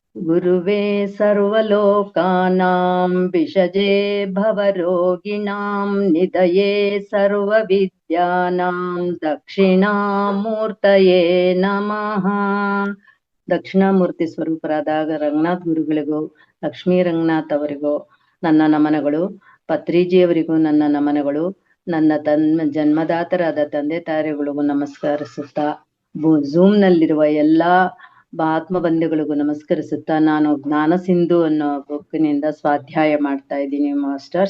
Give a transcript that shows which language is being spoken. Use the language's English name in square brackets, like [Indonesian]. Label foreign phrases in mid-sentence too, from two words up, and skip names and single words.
[Sanskrit] गुरुवे सर्वलोकानां विषजे भवरोगिणां निधये सर्वविद्यानां दक्षिणामूर्तये नमः. [Kannada] ದಕ್ಷಿಣಾಮೂರ್ತಿ ಸ್ವರೂಪರಾದ ರಂಗನಾಥ್ ಗುರುಗಳಿಗೂ, ಲಕ್ಷ್ಮೀ ರಂಗನಾಥ್ ಅವರಿಗೂ ನನ್ನ ನಮನಗಳು. ಪತ್ರಿಜಿಯವರಿಗೂ ನನ್ನ ನಮನಗಳು. ನನ್ನ ಜನ್ಮದಾತರಾದ ತಂದೆ ತಾಯಿಗಳಿಗೂ ನಮಸ್ಕರಿಸುತ್ತಾ, ಝೂಮ್ ನಲ್ಲಿರುವ ಎಲ್ಲಾ ಆತ್ಮ ಬಂಧುಗಳಿಗೂ ನಮಸ್ಕರಿಸುತ್ತಾ, ನಾನು ಜ್ಞಾನ ಸಿಂಧು ಅನ್ನೋ ಬುಕ್ಕಿನಿಂದ ಸ್ವಾಧ್ಯಾಯ ಮಾಡ್ತಾ ಇದ್ದೀನಿ ಮಾಸ್ಟರ್ಸ್.